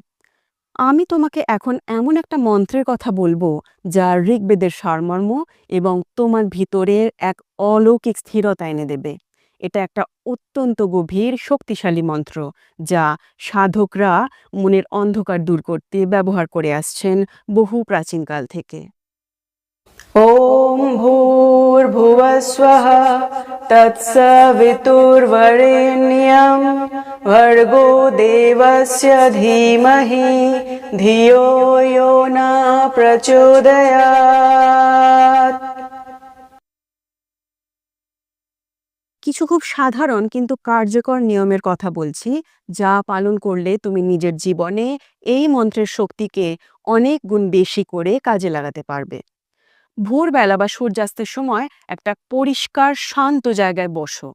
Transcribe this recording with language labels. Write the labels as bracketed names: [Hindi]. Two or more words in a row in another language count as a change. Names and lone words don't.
[Bangla] আমি তোমাকে এখন এমন একটা মন্ত্রের কথা বলবো, যা ঋগ্বেদের সারমর্ম এবং তোমার ভিতরের এক অলৌকিক স্থিরতা এনে দেবে। এটা একটা অত্যন্ত গভীর শক্তিশালী মন্ত্র, যা সাধকরা মনের অন্ধকার দূর করতে ব্যবহার করে আসছেন বহু প্রাচীনকাল থেকে। [Sanskrit] ॐ भूर्भुवस्वः तत्सवितुर्वरेण्यं भर्गो देवस्य धीमहि धियो यो न प्रचोदयात्। [Bangla] কিছু খুব সাধারণ কিন্তু কার্যকর নিয়মের কথা বলছি, যা পালন করলে তুমি নিজের জীবনে এই মন্ত্রের শক্তিকে অনেক গুণ বেশি করে কাজে লাগাতে পারবে। ভোরবেলা বা সূর্যাস্তের সময় একটা পরিষ্কার শান্ত জায়গায় বসো।